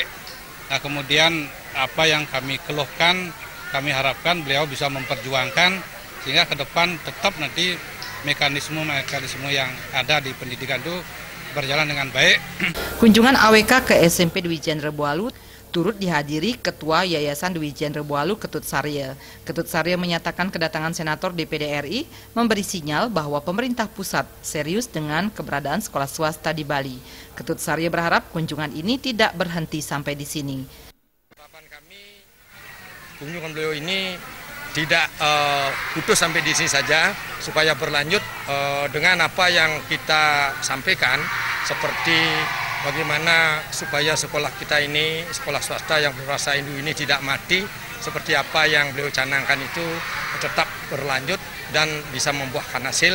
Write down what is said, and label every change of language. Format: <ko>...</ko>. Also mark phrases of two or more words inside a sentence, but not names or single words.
<id>Nah, kemudian apa yang kami keluhkan, kami harapkan beliau bisa memperjuangkan sehingga ke depan tetap nanti mekanisme yang ada di pendidikan itu berjalan dengan baik. Kunjungan AWK ke SMP Dwi Jendra Bualu turut dihadiri Ketua Yayasan Dwi Jendra Bualu Ketut Sarya. Ketut Sarya menyatakan kedatangan Senator DPD RI memberi sinyal bahwa pemerintah pusat serius dengan keberadaan sekolah swasta di Bali. Ketut Sarya berharap kunjungan ini tidak berhenti sampai di sini. Harapan kami kunjungan beliau ini tidak putus sampai di sini saja, supaya berlanjut dengan apa yang kita sampaikan, seperti bagaimana supaya sekolah kita ini, sekolah swasta yang bernuansa Hindu ini tidak mati, seperti apa yang beliau canangkan itu tetap berlanjut dan bisa membuahkan hasil.</id>